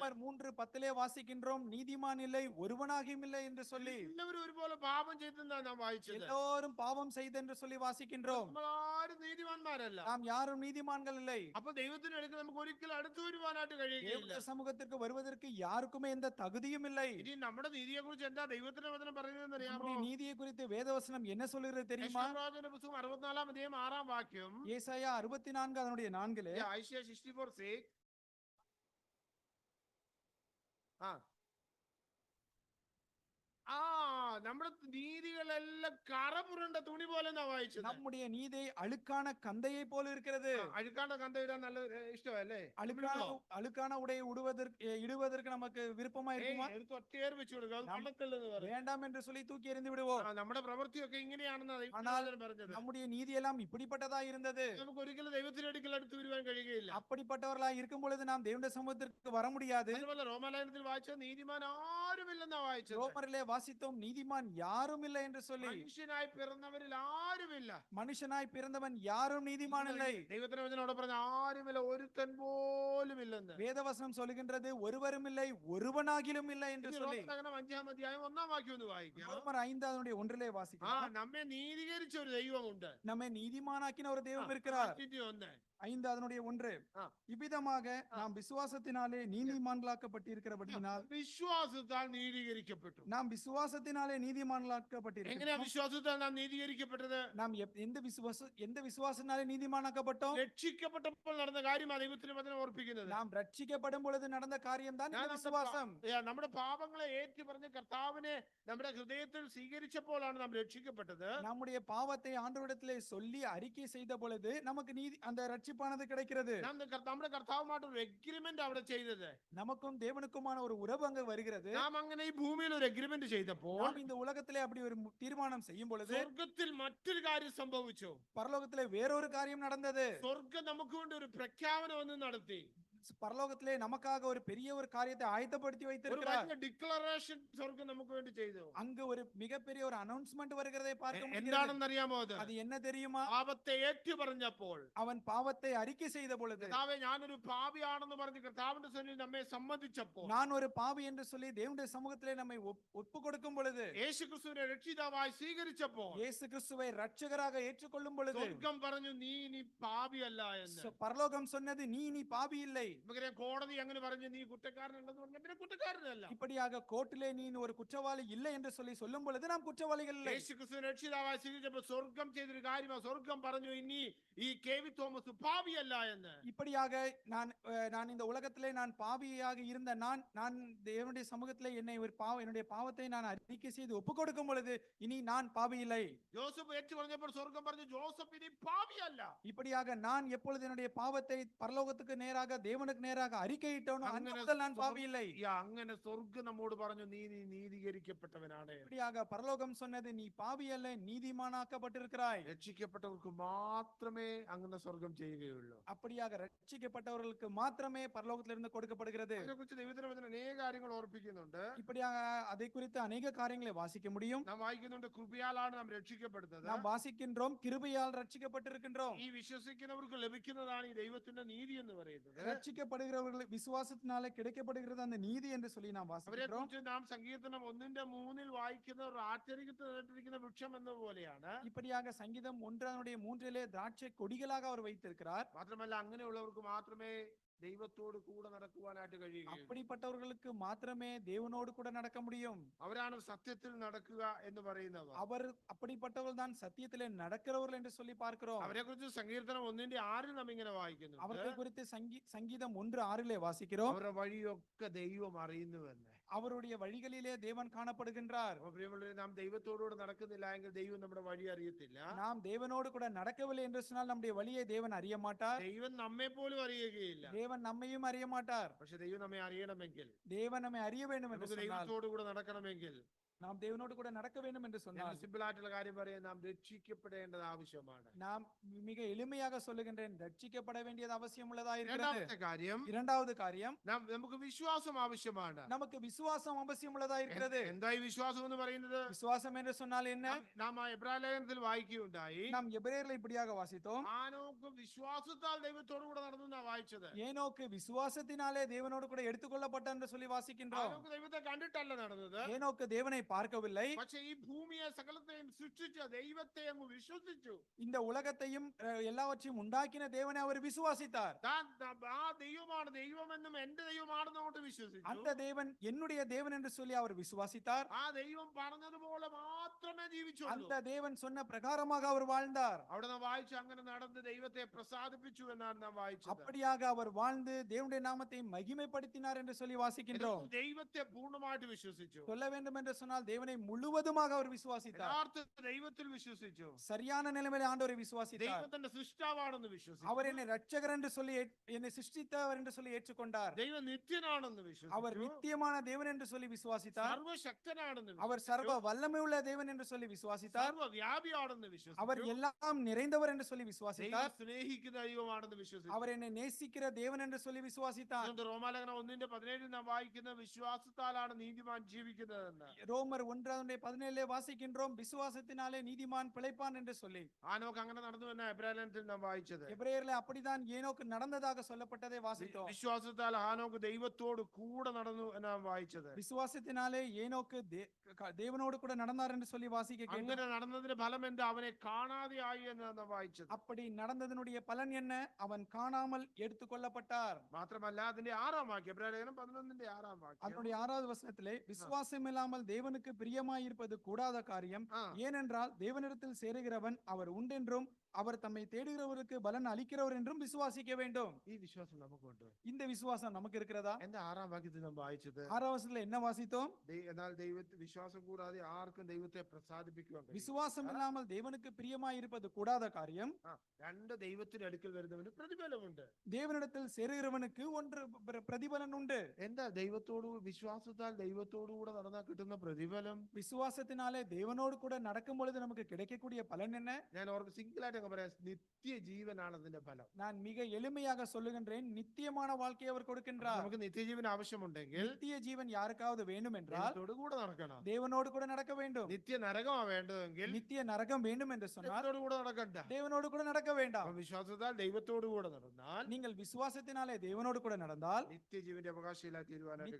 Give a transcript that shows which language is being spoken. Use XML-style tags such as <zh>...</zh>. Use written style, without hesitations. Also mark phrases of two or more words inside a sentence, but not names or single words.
<ta>ரோமர் 3:10 வாசிக்கின்றோம், நீதிமான் இல்லை, ஒருவனாகியும் இல்லை என்று சொல்லி.</ta> <ml>എല്ലാവരും ഒരുപോലെ പാപം ചെയ്തെന്നാണ് നാം വായിച്ചത്.</ml> <ta>எல்லோரும் பாவம் செய்தென்று சொல்லி வாசிக்கின்றோம்.</ta> <ml>നമ്മളാരും നീതിമാന്മാരല്ല.</ml> <ta>நாம் யாரும் நீதிமான்கள் இல்லை.</ta> <ml>അപ്പൊ ദൈവത്തിന് അടുക്കൽ നമുക്ക് ഒരിക്കലും അടുത്തു വരുവാനായിട്ട് കഴിയുകയില്ല.</ml> <ta>தேவனுடைய சமூகத்திற்கு வருவதற்கு யாருக்குமே எந்த தகுதியும் இல்லை.</ta> <ml>ഇനി നമ്മുടെ നീതിയെ കുറിച്ച് എന്താ ദൈവത്തിന്റെ വചനം പറയുന്നതെന്ന് അറിയാമോ?</ml> <ta>நம்முடைய நீதியை குறித்து வேதவசனம் என்ன சொல்லுகிறது தெரியுமா?</ta> <ml>യശയ്യാപ്രവാചകന്റെ പുസ്തകം 64 അധ്യായം 6 വാക്യം.</ml> <ta>ஏசாயா 64 அதனுடைய 4</ta> <ml>ഐശയ്യ 64:6. നമ്മുടെ നീതികളെല്ലാം കറപുരണ്ട തുണി പോലെ വായിച്ചത്.</ml> <ta>நம்முடைய நீதி அழுக்கான கந்தையை போல இருக்கிறது.</ta> <ml>അഴുക്കാണ്ട കന്ത ഇടാൻ നല്ല ഇഷ്ടമല്ലേ?</ml> <ta>அழுக்கான உடையை இடுவதற்கு நமக்கு விருப்பமா இருக்குமா?</ta> <ml>എടുത്ത് ഒറ്റയേർ വെച്ച് കൊടുക്കുക, അത് കൊള്ളത്തില്ലെന്ന് പറയും.</ml> <ta>வேண்டாம் என்று சொல்லி தூக்கி எறிந்து விடுவோம்.</ta> <ml>നമ്മുടെ പ്രവൃത്തിയൊക്കെ ഇങ്ങനെയാണെന്ന് പറഞ്ഞത്.</ml> <ta>நம்முடைய நீதி எல்லாம் இப்படிப்பட்டதா இருந்தது.</ta> <ml>നമുക്ക് ഒരിക്കലും ദൈവത്തിന്റെ അടുക്കൽ അടുത്ത് വരുവാൻ കഴിയുകയില്ല.</ml> <ta>அப்படிப்பட்டவர்களா இருக்கும் பொழுது நாம் தேவனுடைய சமூகத்திற்கு வர முடியாது.</ta> <ml>അതുപോലെ റോമാലേഖനത്തിൽ വായിച്ച നീതിമാൻ ആരുമില്ലെന്നാ വായിച്ചത്.</ml> <ta>ரோமரிலே வாசித்தோம், நீதிமான் யாரும் இல்லை என்று சொல்லி.</ta> <ml>മനുഷ്യനായി പിറന്നവരിൽ ആരുമില്ല.</ml> <ta>மனுஷனாய் பிறந்தவன் யாரும் நீதிமான் இல்லை.</ta> <ml>ദൈവത്തിന്റെ വചനോട് പറഞ്ഞ ആരുമില്ല, ഒരുത്തൻ പോലും ഇല്ലെന്ന്.</ml> <ta>வேதவசனம் சொல்லுகின்றது ஒருவரும் இல்லை, ஒருவனாகிலும் இல்லை என்று சொல்லி.</ta> <ml>5-ാം അധ്യായം 1-ാം വാക്യം ഒന്ന് വായിക്കാം.</ml> <ta>ரோமர் 5 அதனுடைய 1 வாசிக்கலாம்.</ta> <ml>നമ്മെ നീതീകരിച്ച ഒരു ദൈവമുണ്ട്.</ml> <ta>நம்மை நீதிமானாக்கின ஒரு தெய்வம் இருக்கிறார். 5 அதனுடைய 1. இவ்விதமாக நாம் விசுவாசத்தினாலே நீதிமான்களாக்கப்பட்டிருக்கிறபடியினால்.</ta> <ml>വിശ്വാസത്താൽ നീതീകരിക്കപ്പെട്ടു.</ml> <ta>நாம் விசுவாசத்தினாலே நீதிமான்களாக்கப்பட்டிருக்கிறோம்.</ta> <ml>എങ്ങനെയാ വിശ്വാസത്താൽ നാം നീതീകരിക്കപ്പെട്ടത്?</ml> <ta>நாம் எந்த விசுவாசத்தினாலே நீதிமானாக்கப்பட்டோம்?</ta> <ml>രക്ഷിക്കപ്പെട്ടപ്പോൾ നടന്ന കാര്യമാണ് ദൈവത്തിന്റെ വചനം ഓർപ്പിക്കുന്നത്.</ml> <ta>நாம் ரட்சிக்கப்படும் பொழுது நடந்த காரியம்தான் இந்த விசுவாசம்.</ta> <ml>നമ്മുടെ പാപങ്ങളെ ഏറ്റു പറഞ്ഞ് കർത്താവിനെ നമ്മുടെ ഹൃദയത്തിൽ സ്വീകരിച്ചപ്പോഴാണ് നാം രക്ഷിക്കപ്പെട്ടത്.</ml> <ta>நம்முடைய பாவத்தை ஆண்டவரிடத்திலே சொல்லி அறிக்கை செய்த பொழுது நமக்கு நீதி, அந்த ரட்சிப்பானது கிடைக்கிறது.</ta> <ml>നമ്മുടെ കർത്താവുമായിട്ട് ഒരു എഗ്രിമെന്റ് അവിടെ ചെയ്തത്.</ml> <ta>நமக்கும் தேவனுக்குமான ஒரு உறவு அங்கு வருகிறது.</ta> <ml>നാം അങ്ങനെ ഈ ഭൂമിയിൽ ഒരു എഗ്രിമെന്റ് ചെയ്തപ്പോൾ</ml> <ta>நாம் இந்த உலகத்திலே அப்படி ஒரு தீர்மானம் செய்யும் பொழுது</ta> <ml>സ്വർഗത്തിൽ മറ്റൊരു കാര്യം സംഭവിച്ചു.</ml> <ta>பரலோகத்திலே வேறொரு காரியம் நடந்தது.</ta> <ml>സ്വർഗം നമുക്ക് വേണ്ടി ഒരു പ്രഖ്യാപനം ഒന്ന് നടത്തി.</ml> <ta>பரலோகத்திலே நமக்காக ஒரு பெரிய ஒரு காரியத்தை ஆயத்தப்படுத்தி வைத்திருக்கிறார்.</ta> <ml>ഡിക്ലറേഷൻ സ്വർഗം നമുക്ക് വേണ്ടി ചെയ്തു.</ml> <ta>அங்கு ஒரு மிகப்பெரிய ஒரு அனௌன்ஸ்மெண்ட் வருகிறதை பார்க்க முடிகிறது.</ta> <ml>എന്താണെന്ന് അറിയാമോ?</ml> <ta>அது என்ன தெரியுமா?</ta> <ml>പാപത്തെ ഏറ്റു പറഞ്ഞപ്പോൾ,</ml> <ta>அவன் பாவத்தை அறிக்கை செய்த பொழுது,</ta> <ml>കർത്താവേ ഞാനൊരു പാപിയാണെന്ന് പറഞ്ഞ് കർത്താവിന്റെ സന്നിധിയിൽ നമ്മെ സമ്മതിച്ചപ്പോൾ,</ml> <ta>நான் ஒரு பாவி என்று சொல்லி தேவனுடைய சமூகத்திலே நம்மை ஒப்பு கொடுக்கும் பொழுது,</ta> <ml>യേശുക്രിസ്തുവിനെ രക്ഷിതാവായി സ്വീകരിച്ചപ്പോൾ,</ml> <ta>இயேசு கிறிஸ்துவை ரட்சகராக ஏற்றுக்கொள்ளும் பொழுது,</ta> <ml>സ്വർഗം പറഞ്ഞു നീ പാപിയല്ല എന്ന്.</ml> <ta>பரலோகம் சொன்னது நீ பாவி இல்லை.</ta> <ml>നമുക്കറിയാം കോടതി അങ്ങനെ പറഞ്ഞു നീ കുറ്റക്കാരനല്ലെന്ന് പറഞ്ഞ പിന്നെ കുറ്റക്കാരനല്ല.</ml> <ta>இப்படியாக கோர்ட்டிலே நீ ஒரு குற்றவாளி இல்லை என்று சொல்லும் பொழுது நாம் குற்றவாளிகள் இல்லை.</ta> <ml>യേശു ക്രിസ്തു രക്ഷിതാവായി സ്വീകരിച്ചപ്പോൾ സ്വർഗം ചെയ്തൊരു കാര്യമാണ്. സ്വർഗം പറഞ്ഞു ഇനി ഈ കെ.വി. തോമസ് പാപിയല്ല എന്ന്.</ml> <ta>இப்படியாக நான் இந்த உலகத்திலே நான் பாவியாக இருந்த நான் தேவனுடைய சமூகத்திலே என்னுடைய பாவத்தை நான் அறிக்கை செய்து ஒப்புக் கொடுக்கும் பொழுது இனி நான் பாவி இல்லை.</ta> <ml>ജോസഫ് ഏറ്റു പറഞ്ഞപ്പോൾ സ്വർഗം പറഞ്ഞു ജോസഫ് ഇനി പാപിയല്ല.</ml> <ta>இப்படியாக நான் எப்பொழுது என்னுடைய பாவத்தை பரலோகத்துக்கு நேராக தேவனுக்கு நேராக அறிக்கையிட்டோனோ அன்று முதல் நான் பாவி இல்லை.</ta> <ml>അങ്ങനെ സ്വർഗം നമ്മോട് പറഞ്ഞു നീ നീതീകരിക്കപ്പെട്ടവനാണ്.</ml> <ta>இப்படியாக பரலோகம் சொன்னது நீ பாவி அல்ல நீதிமானாக்கப்பட்டிருக்கிறாய்.</ta> <ml>രക്ഷിക്കപ്പെട്ടവർക്ക് മാത്രമേ അങ്ങനെ സ്വർഗം ചെയ്യുകയുള്ളൂ.</ml> <ta>அப்படியாக ரட்சிக்கப்பட்டவர்களுக்கு மாத்திரமே பரலோகத்திலிருந்து கொடுக்கப்படுகிறது.</ta> <ml>അതിനെക്കുറിച്ച് ദൈവത്തിന്റെ വചനം അനേക കാര്യങ്ങൾ ഓർപ്പിക്കുന്നുണ്ട്.</ml> <ta>இப்படியாக அதை குறித்து அநேக காரியங்களை வாசிக்க முடியும்.</ta> <ml>നാം വായിക്കുന്നുണ്ട് കൃപയാലാണ് നാം രക്ഷിക്കപ്പെടുന്നത്.</ml> <ta>நாம் வாசிக்கின்றோம் கிருபையால் ரட்சிக்கப்பட்டிருக்கின்றோம்.</ta> <ml>ഈ വിശ്വസിക്കുന്നവർക്ക് ലഭിക്കുന്നതാണ് ഈ ദൈവത്തിന്റെ നീതി എന്ന് പറയുന്നത്.</ml> <ta>ரட்சிக்கப்படுகிறவர்கள் விசுவாசத்தினாலே கிடைக்கப்படுகிறது அந்த நீதி என்று சொல்லி நாம்</ta> <ml>അവരെ</ml> <ta>வாசிக்கிறோம்.</ta> <ml>കുറിച്ച് നാം സങ്കീർത്തനം 1:3 വായിക്കുന്ന ഒരു ആശ്ചര്യത്തിലിരിക്കുന്ന വൃക്ഷം എന്ന പോലെയാണ്.</ml> <ta>இப்படியாக சங்கீதம் 1:3 திராட்சை கொடிகளாக அவர் வைத்திருக்கிறார்.</ta> <ml>മാത്രമല്ല അങ്ങനെയുള്ളവർക്ക് മാത്രമേ ദൈവത്തോട് കൂടെ നടക്കുവാനായിട്ട് കഴിയുകയുള്ളൂ.</ml> <ta>அப்படிப்பட்டவர்களுக்கு மாத்திரமே தேவனோடு கூட நடக்க முடியும்.</ta> <ml>അവരാണ് സത്യത്തിൽ നടക്കുക എന്ന് പറയുന്നവർ.</ml> <ta>அவர் அப்படிப்பட்டவர்கள் தான் சத்தியத்திலே நடக்கிறவர்கள் என்று சொல்லி பார்க்கிறோம்.</ta> <ml>അവരെ കുറിച്ച് സങ്കീർത്തനം 1:6 നാം ഇങ്ങനെ വായിക്കുന്നു.</ml> <ta>அவர்களை குறித்து சங்கீதம் 1:6 வாசிக்கிறோம்.</ta> <ml>അവരുടെ വഴിയൊക്കെ ദൈവം അറിയുന്നുവെന്ന്.</ml> <ta>அவருடைய வழிகளிலே தேவன் காணப்படுகின்றார்.</ta> <ml>അപ്പോൾ പ്രിയമുള്ളവരെ, നാം ദൈവത്തോടുകൂടെ നടക്കുന്നില്ല എങ്കിൽ ദൈവം നമ്മുടെ വഴി അറിയത്തില്ല.</ml> <ta>நாம் தேவனோடு கூட நடக்கவில்லை என்று சொன்னால் நம்முடைய வழியை தேவன் அறிய மாட்டார்.</ta> <ml>ദൈവം നമ്മെ പോലും അറിയുകയില്ല.</ml> <ta>தேவன் நம்மையும் அறிய மாட்டார்.</ta> <ml>പക്ഷെ ദൈവം നമ്മെ അറിയണമെങ്കിൽ,</ml> <ta>தேவன் நம்மை அறிய வேண்டும் என்று</ta> <ml>നമുക്ക്</ml> <ta>சொன்னால்,</ta> <ml>ദൈവത്തോടുകൂടെ നടക്കണമെങ്കിൽ,</ml> <ta>நாம் தேவனோடு கூட நடக்க வேண்டும் என்று சொன்னால்,</ta> <ml>സിമ്പിൾ ആയിട്ടുള്ള കാര്യം പറയാൻ, നാം രക്ഷിക്കപ്പെടേണ്ടത് ആവശ്യമാണ്.</ml> <ta>நாம் மிக எளிமையாக சொல்லுகின்றேன், ரட்சிக்கப்பட வேண்டியது அவசியம் உள்ளதா இருக்கிறது.</ta> <ml>രണ്ടാമത്തെ കാര്യം,</ml> <ta>இரண்டாவது காரியம்,</ta> <ml>നമുക്ക് വിശ്വാസം ആവശ്യമാണ്.</ml> <ta>நமக்கு விசுவாசம் அவசியம் உள்ளதா இருக்கிறது.</ta> <ml>എന്തായി വിശ്വാസം എന്ന് പറയുന്നത്?</ml> <ta>விசுவாசம் என்று சொன்னால் என்ன?</ta> <ml>നാം എബ്രായ ലേഖനത്തിൽ വായിക്കുകയുണ്ടായി.</ml> <ta>நாம் எபிரேயர்ல இப்படியாக வாசித்தோம்.</ta> <ml>ആനോക്ക് വിശ്വാസത്താൽ ദൈവത്തോടു കൂടെ നടന്നു എന്നാ വായിച്ചത്.</ml> <ta>ஏனோக்கு விசுவாசத்தினாலே தேவனோடு கூட எடுத்துக்கொள்ளப்பட்டான் என்று சொல்லி வாசிக்கின்றோம்.</ta> <ml>ആനോക്ക് ദൈവത്തെ കണ്ടിട്ടല്ല നടന്നത്.</ml> <ta>ஏனோக்கு தேவனை பார்க்கவில்லை.</ta> <ml>പക്ഷേ ഈ ഭൂമിയെ സകലത്തെയും സൃഷ്ടിച്ച ദൈവത്തെ അങ്ങ് വിശ്വസിച്ചു.</ml> <ta>இந்த உலகத்தையும் எல்லாவற்றையும் உண்டாக்கின தேவனை அவர் விசுவாசித்தார்.</ta> <ml>ആ ദൈവമാണ് ദൈവമെന്നും എന്റെ ദൈവമാണെന്നും അങ്ങോട്ട് വിശ്വസിച്ചു.</ml> <ta>அந்த தேவன் என்னுடைய தேவன் என்று சொல்லி அவர் விசுவாசித்தார்.</ta> <ml>ആ ദൈവം പറഞ്ഞതുപോലെ മാത്രമേ ജീവിച്ചുള്ളൂ.</ml> <ta>அந்த தேவன் சொன்ன பிரகாரமாக அவர் வாழ்ந்தார்.</ta> <ml>അവിടെ നാം വായിച്ചു അങ്ങനെ നടന്ന് ദൈവത്തെ പ്രസാദിപ്പിച്ചു എന്നാണ് നാം വായിച്ചത്.</ml> <ta>அப்படியாக அவர் வாழ்ந்து தேவனுடைய நாமத்தை மகிமைப்படுத்தினார் என்று சொல்லி வாசிக்கின்றோம்.</ta> <ml>ദൈവത്തെ പൂർണ്ണമായിട്ട് വിശ്വസിച്ചു.</ml> <ta>சொல்ல வேண்டும் என்று சொன்னால் தேவனை முழுவதுமாக அவர் விசுவாசித்தார்.</ta> <ml>യഥാർത്ഥ ദൈവത്തിൽ വിശ്വസിച്ചു.</ml> <ta>சரியான நிலைமையில ஆண்டவரை விசுவாசித்தார்.</ta> <ml>ദൈവത്തിന്റെ സൃഷ്ടാവാണെന്ന് വിശ്വസിച്ചു.</ml> <ta>அவர் என்னை ரட்சகர் என்று சொல்லி என்னை சிருஷ்டித்தவர் என்று சொல்லி ஏற்றுக்கொண்டார்.</ta> <ml>ദൈവം നിത്യനാണെന്ന് വിശ്വസിച്ചു.</ml> <ta>அவர் நித்தியமான தேவன் என்று சொல்லி விசுவாசித்தார்.</ta> <ml>സർവശക്തനാണെന്ന്</ml> <ta>அவர் சர்வ வல்லமை உள்ள தேவன் என்று சொல்லி விசுவாசித்தார்.</ta> <ml>സർവവ്യാപിയാണെന്ന് വിശ്വസിച്ചു.</ml> <ta>அவர் எல்லாம் நிறைந்தவர் என்று சொல்லி</ta> <ml>ദൈവം</ml> <ta>விசுவாசித்தார்.</ta> <ml>സ്നേഹിക്കുന്ന ദൈവമാണെന്ന് വിശ്വസിച്ചു.</ml> <ta>அவர் என்னை நேசிக்கிற தேவன் என்று சொல்லி விசுவாசித்தார்.</ta> <ml>അതുകൊണ്ട് റോമാലേഖനം 1:17 നാം വായിക്കുന്ന വിശ്വാസത്താലാണ് നീതിമാൻ ജീവിക്കുന്നതെന്ന്.</ml> <ta>ரோமர் 1:17 வாசிக்கின்றோம், விசுவாசத்தினாலே நீதிமான் பிழைப்பான் என்று சொல்லி.</ta> <ml>ആനോക്ക് അങ്ങനെ നടന്നു എന്ന എബ്രായ ലേഖനത്തിൽ നാം വായിച്ചത്.</ml> <ta>எபிரேயர்ல அப்படிதான் ஏனோக்கு நடந்ததாக சொல்லப்பட்டதை வாசித்தோம்.</ta> <ml>വിശ്വാസത്താൽ ആനോക്ക് ദൈവത്തോട് കൂടെ നടന്നു എന്നാണ് വായിച്ചത്.</ml> <ta>விசுவாசத்தினாலே ஏனோக்கு தேவனோடு கூட நடந்தார் என்று சொல்லி வாசிக்க கேட்டோம்.</ta> <ml>അങ്ങനെ നടന്നതിന്റെ ഫലം എന്താ? അവനെ കാണാതെ ആയി എന്നാണ് നാം വായിച്ചത്.</ml> <ta>அப்படி நடந்ததனுடைய பலன் என்ன? அவன் காணாமல் எடுத்துக்கொள்ளப்பட்டார்.</ta> <ml>മാത്രമല്ല അതിന്റെ 6-ാം വാക്യം, എബ്രായ ലേഖനം 11:6 വാക്യം,</ml> <ta>அதனுடைய 6வது வசனத்திலே, விசுவாசம் இல்லாமல் தேவனுக்கு பிரியமாயிருப்பது கூடாத காரியம், ஏனென்றால் தேவனிடத்தில் சேருகிறவன் அவர் உண்டென்றும் அவர் தம்மை தேடுகிறவருக்கு பலன் அளிக்கிறவர் என்றும் விசுவாசிக்க வேண்டும்.</ta> <ml>ഈ വിശ്വാസം നമുക്കുണ്ട്.</ml> <ta>இந்த விசுவாசம் நமக்கு இருக்கிறதா?</ta> <ml>എന്താ 6-ാം വാക്യത്തിൽ നാം വായിച്ചത്?</ml> <ta>6வது வசனத்துல என்ன வாசித்தோம்?</ta> <ml>എന്നാൽ വിശ്വാസം കൂടാതെ ആർക്കും ദൈവത്തെ പ്രസാദിപ്പിക്കുവാൻ കഴിയും.</ml> <ta>விசுவாசம் இல்லாமல் தேவனுக்கு பிரியமாயிருப்பது கூடாத காரியம்,</ta> <ml>രണ്ട് ദൈവത്തിന്റെ അടുക്കൽ വരുന്നവന് പ്രതിഫലമുണ്ട്.</ml> <ta>தேவனிடத்தில் சேருகிறவனுக்கு ஒன்று பிரதிபலன் உண்டு.</ta> <ml>എന്താ വിശ്വാസത്താൽ ദൈവത്തോടു കൂടെ നടന്നാൽ കിട്ടുന്ന പ്രതിഫലം?</ml> <ta>விசுவாசத்தினாலே தேவனோடு கூட நடக்கும் பொழுது நமக்கு கிடைக்கக்கூடிய பலன் என்ன?</ta> <ml>ഞാൻ സിംഗിൾ ആയിട്ട് പറയാം, നിത്യജീവനാണ് അതിന്റെ ഫലം.</ml> <ta>நான் மிக எளிமையாக சொல்லுகின்றேன், நித்தியமான வாழ்க்கையை அவர் கொடுக்கின்றார்.</ta> <ml>നമുക്ക് നിത്യജീവൻ ആവശ്യമുണ്ടെങ്കിൽ</ml> <ta>நித்திய ஜீவன் யாருக்காவது வேண்டும் என்றால்</ta> <ml>ദൈവത്തോടു കൂടെ നടക്കണം.</ml> <ta>தேவனோடு கூட நடக்க வேண்டும்.</ta> <ml>നിത്യ നരകമാ വേണ്ടതെങ്കിൽ</ml> <ta>நித்திய நரகம் வேண்டும் என்று சொன்னால்</ta> <ml>ദൈവത്തോടു കൂടെ നടക്കണ്ട.</ml> <ta>தேவனோடு கூட நடக்க வேண்டாம்.</ta> <ml>അപ്പോൾ വിശ്വാസത്താൽ ദൈവത്തോടു കൂടെ നടന്നാൽ,</ml> <ta>நீங்கள் விசுவாசத்தினாலே தேவனோடு கூட நடந்தால்</ta> <ml>നിത്യജീവന്റെ അവകാശികളായി തീരുവാനായിട്ട്</ml>